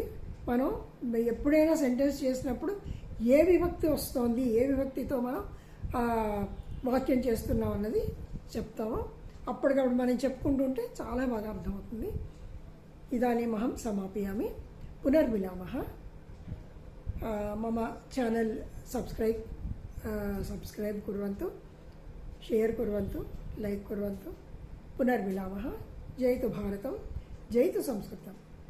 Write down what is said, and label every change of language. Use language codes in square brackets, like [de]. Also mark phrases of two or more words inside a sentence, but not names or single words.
[te] మనం ఎప్పుడైనా సెంటెన్స్ చేసినప్పుడు ఏ విభక్తి వస్తోంది, ఏ విభక్తితో మనం వాక్యం చేస్తున్నాం అన్నది చెప్తాము. అప్పటికప్పుడు మనం చెప్పుకుంటుంటే చాలా బాగా అర్థమవుతుంది. [sa] ఇదానీమహం సమాపయామి. పునర్మిలామः. मम [en] channel subscribe [sa] कुर्वन्तु, शेयर कुर्वन्तु, लाइक कुर्वन्तु. पुनर्मिलामः. जयतु भारतं, जयतु संस्कृतम्.